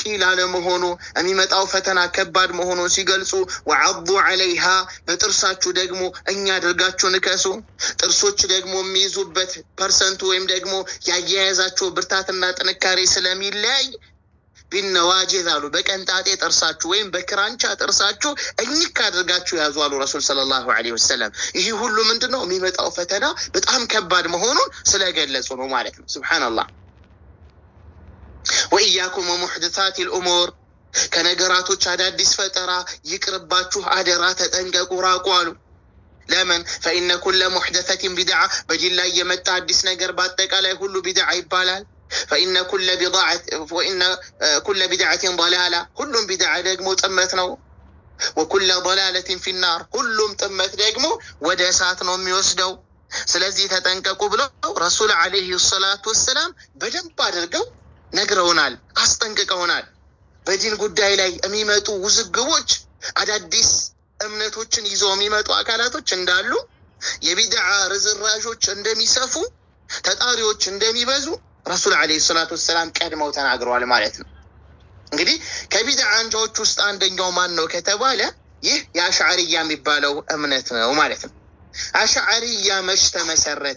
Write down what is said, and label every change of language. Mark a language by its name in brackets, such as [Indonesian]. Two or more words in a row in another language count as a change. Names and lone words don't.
[Amharic] ላለመሆኑ የሚመጣው ፈተና ከባድ መሆኑን ሲገልጹ [Arabic] وعضوا عليها [Amharic] በጥርሳችሁ ደግሞ እኛ አድርጋችሁ ንከሱ። ጥርሶች ደግሞ የሚይዙበት ፐርሰንቱ ወይም ደግሞ ያያያዛቸው ብርታትና ጥንካሬ ስለሚለያይ ቢነዋጅዝ አሉ በቀንጣጤ ጥርሳችሁ ወይም በክራንቻ ጥርሳችሁ እኝክ አድርጋችሁ ያዙ አሉ ረሱል [Arabic] صلى الله عليه وسلم። [Amharic] ይህ ሁሉ ምንድነው የሚመጣው ፈተና በጣም ከባድ መሆኑን ስለገለጹ ነው ማለት ነው። ሱብሃንአላህ። [Arabic] وإياكم ومحدثات الأمور [Amharic] ከነገራቶች አዳዲስ ፈጠራ ይቅርባችሁ አደራ ተጠንቀቁ ራቁ አሉ። ለምን [Arabic] فإن كل محدثة بدعة [Amharic] በዲን ላይ የመጣ አዲስ ነገር በአጠቃላይ ሁሉ ቢድዓ ይባላል። فإن [Arabic] كل بدعة ضلالة كلهم بدعة [Amharic] ደግሞ ጥመት ነው። [Arabic] وكل ضلالة في النار [Amharic] ሁሉም ጥመት ደግሞ ወደ እሳት ነው የሚወስደው። ስለዚህ ተጠንቀቁ ብለው ረሱል [Arabic] عليه الصلاة والسلام [Amharic] በደንብ አድርገው ነግረውናል፣ አስጠንቅቀውናል። በዲን ጉዳይ ላይ የሚመጡ ውዝግቦች አዳዲስ እምነቶችን ይዘው የሚመጡ አካላቶች እንዳሉ የቢድዓ ርዝራዦች እንደሚሰፉ ተጣሪዎች እንደሚበዙ ረሱል [Arabic] عليه الصلاة والسلام [Amharic] ቀድመው ተናግረዋል ማለት ነው። እንግዲህ ከቢድዓ አንጃዎች ውስጥ አንደኛው ማን ነው ከተባለ ይህ የአሽዓሪያ የሚባለው እምነት ነው ማለት ነው። አሽዓሪያ መች ተመሰረተ?